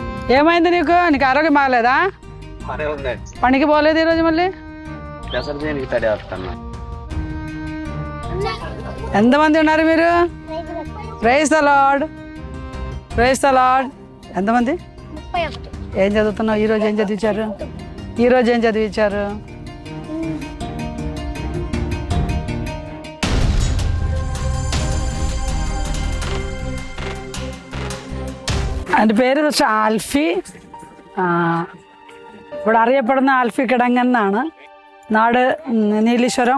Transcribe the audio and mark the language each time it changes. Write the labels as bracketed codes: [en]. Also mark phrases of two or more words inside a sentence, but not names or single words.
[te] ఏమైంది నీకు ఆరోగ్యం బాగలేదా? పనికి పోలేదు ఈరోజు మళ్ళీ? ఎంతమంది ఉన్నారు మీరు? [en] Praise the Lord, praise the Lord. [te] ఎంతమంది? ఏం చదువుతున్నావు? ఈరోజు ఏం చదివించారు? ఈరోజు ఏం చదివించారు? [ml] എൻ്റെ പേര് ആൽഫി. ഇവിടെ അറിയപ്പെടുന്ന ആൽഫി കിടങ്ങെന്നാണ്. നാട് നീലീശ്വരം.